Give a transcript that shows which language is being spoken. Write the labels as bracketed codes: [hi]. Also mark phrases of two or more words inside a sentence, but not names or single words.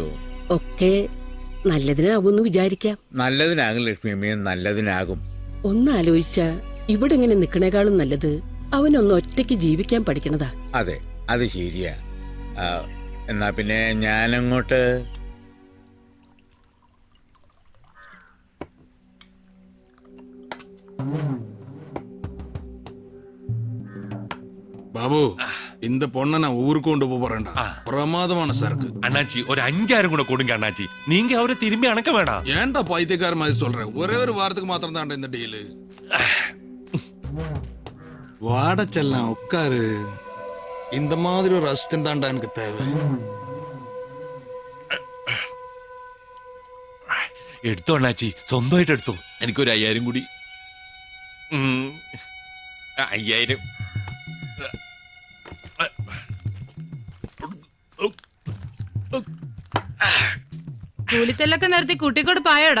[ml] ഒക്കെ നല്ലതിനാകുമെന്ന് വിചാരിക്കാം. നല്ലതിനാകും ലക്ഷ്മി അമ്മയെ, നല്ലതിനാകും. ഒന്നാലോചിച്ച ഇവിടെ ഇങ്ങനെ നിക്കണേക്കാളും നല്ലത് അവനൊന്ന് ഒറ്റയ്ക്ക് ജീവിക്കാൻ പഠിക്കണതാ. അതെ, അത് ശരിയാ. എന്നാ പിന്നെ ഞാനങ്ങോട്ട്. [ta] பாபு, இந்த பொண்ணை நான் ஊருக்கு கொண்டு போறேன்டா. பிரமாதமான சரக்கு. அண்ணாச்சி ஒரு 5-6 கூட கொடுங்க அண்ணாச்சி. நீங்க அவரை திரும்பி அணக்க வேண்டாம். ஏன்டா பைத்தியக்கார மாதிரி சொல்றேன்? ஒரே ஒரு வாரத்துக்கு மாத்திரம் தான்டா இந்த டீலு. வாட செல்லாம் உட்காரு. இந்த மாதிரி ஒரு அசிஸ்டன்ட் தான்டா எனக்கு தேவை. [ml] എടുത്തോ അണ്ണാച്ചി, സ്വന്തമായിട്ട് എടുത്തോ. എനിക്കൊരു 5000 കൂടി. 5000. കൂലിത്തല്ലൊക്കെ നിർത്തി കുട്ടിക്കോട് പായോടാ.